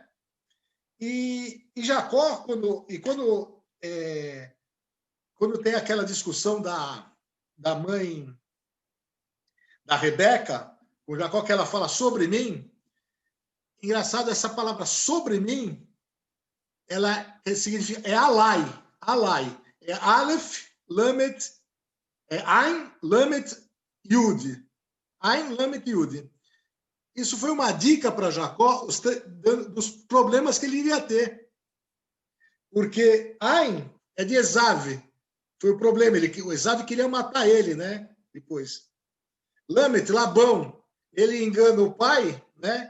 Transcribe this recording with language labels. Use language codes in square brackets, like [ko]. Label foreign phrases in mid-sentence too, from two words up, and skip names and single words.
[pt] E Jacó, quando tem aquela discussão da mãe da Rebeca, com Jacó, que ela fala sobre mim, engraçado, essa palavra sobre mim ela significa, é Alai, é Aleph, Lamet, é Ain, Lamet, Yud. Ain, Lamet, Yud. Isso foi uma dica para Jacó dos problemas que ele iria ter. Porque Ain é de Esav. Foi o problema. O Esav queria matar ele, né? Depois. Lamet, Labão. Ele engana o pai, né?